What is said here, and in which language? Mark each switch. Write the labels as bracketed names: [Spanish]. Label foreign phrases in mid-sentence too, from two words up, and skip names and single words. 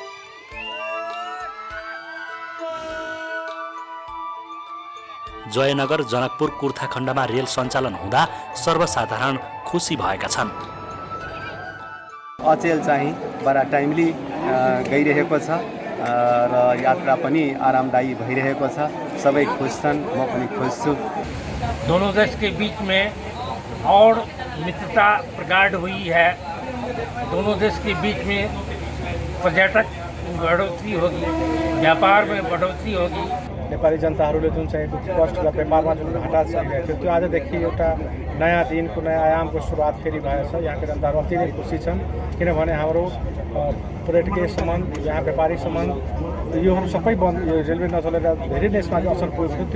[Nepali] जयनगर, जनकपुर, कुर्था खण्डमा रेल सञ्चालन हुँदा सर्वसाधारण खुसी भएका छन्। अचेल चाहिँ बडा टाइमली गइरहेको छ र यात्रा पनि आरामदायी भइरहेको छ। सबै खुश छन्, म पनि खुश छु। [Hindi] दोनों देश के बीच में और मित्रता प्रगाढ़ हुई है। दोनों देश के बीच में पर्यटक बढ़ोतरी होगी, व्यापार में बढ़ोतरी होगी। [Nepali] नेपाली जनताहरूले जुन चाहिँ कष्ट र व्यापारमा जुन घाटा चलिरहेको थियो, त्यो आजदेखि एउटा नयाँ दिनको नयाँ आयामको सुरुवात फेरि भएछ। यहाँका जनताहरू अति नै खुसी छन्, किनभने हाम्रो पर्यटकीय सम्बन्ध, यहाँ व्यापारिक सम्बन्ध, योहरू सबै बन्द, यो रेलवे नचलेर धेरै देशमा असर पुगेको थियो।